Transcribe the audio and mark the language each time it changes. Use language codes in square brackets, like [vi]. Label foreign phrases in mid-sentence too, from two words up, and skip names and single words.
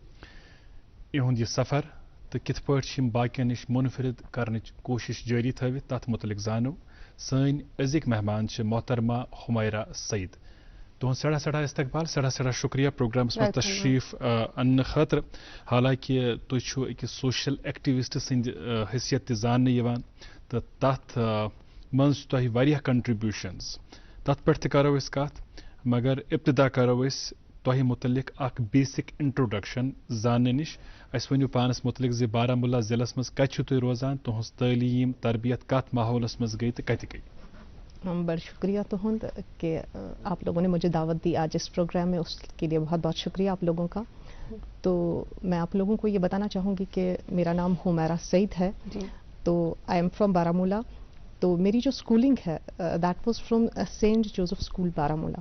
[ks] इहुंद यह सफर तो कित पट बाकियन निश मुनफरिद करनच कोशिश जारी थवित तथ मुतलिक जानो सन अजिक मेहमान मोहतरमा हुमैरा सईद तुहद सड़ा सड़ा इस्तकबाल सड़ा सड़ा शुक्रिया प्रोग्रामस में तशरीफ अन्न खतर हालांकि तुम अकिस [en] social activist [ks] सद हैसियत जान तो तथ मज तुह वारिया कंट्रीब्यूशंस तथ पे करो कत मगर इब्तदा करो तुह मुतलिक अख [en] basic introduction [ks] जानने निश अस वनु पानस मुतलिक जे बारामुल्ला जिलस मज कत तुम रोजान तुहस तालीम तरबियत कत माहौलस मज गई तो कत गई। [ur] بڑا شکریہ تُہند کہ آپ لوگوں نے مجھے دعوت دی آج اس پروگرام میں، اس کے لیے بہت بہت شکریہ آپ لوگوں کا. تو میں آپ لوگوں کو یہ بتانا چاہوں گی کہ میرا نام حمیرا سعید ہے، تو [en] I am from [ur] बारामूला। تو میری جو اسکولنگ ہے [en] That was from St. Joseph School Baramulla.